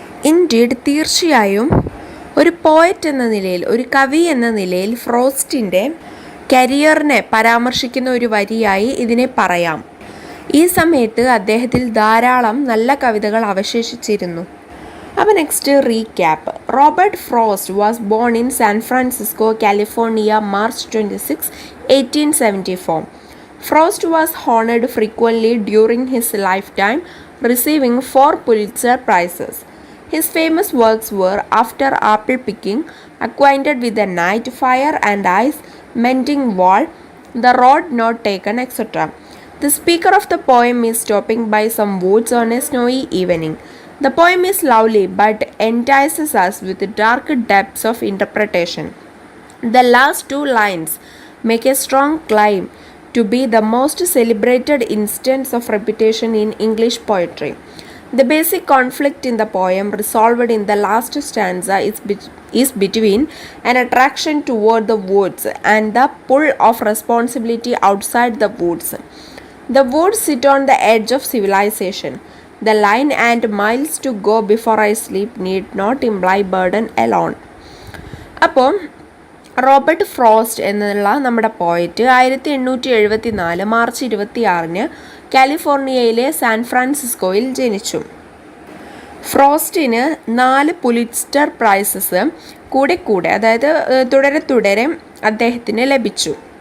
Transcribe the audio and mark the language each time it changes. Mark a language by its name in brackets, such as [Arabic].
[Malayalam] Indeed, തീർച്ചയായും ഒരു poet എന്ന നിലയിൽ, ഒരു കവി എന്ന നിലയിൽ ഫ്രോസ്റ്റിൻ്റെ കരിയറിനെ പരാമർശിക്കുന്ന ഒരു വരിയായി ഇതിനെ പറയാം. ഈ സമയത്ത് അദ്ദേഹത്തിൽ ധാരാളം നല്ല കവിതകൾ അവശേഷിച്ചിരുന്നു. അപ്പോൾ [English] Next recap. Robert Frost was born in San Francisco, California, March 26, 1874. Frost was honored frequently during his lifetime, receiving 4 Pulitzer Prizes. His famous works were After Apple Picking, Acquainted with the Night, Fire and Ice, Mending Wall, The Road Not Taken, etc. The speaker of the poem is stopping by some woods on a snowy evening. The poem is lovely but entices us with dark depths of interpretation. The last 2 lines make a strong claim to be the most celebrated instance of reputation in English poetry. The basic conflict in the poem, resolved in the last stanza, is between an attraction toward the woods and the pull of responsibility outside the woods. The woods sit on the edge of civilization. The line "and miles to go before I sleep" need not imply burden alone. [Malayalam] അപ്പോൾ Robert frost എന്നുള്ള നമ്മുടെ poet 1874 March 26 കാലിഫോർണിയയിലെ San ഫ്രാൻസിസ്കോയിൽ ജനിച്ചു. ഫ്രോസ്റ്റിന് 4 Pulitzer prices കൂടെ അതായത് തുടരെ അദ്ദേഹത്തിന് ലഭിച്ചു.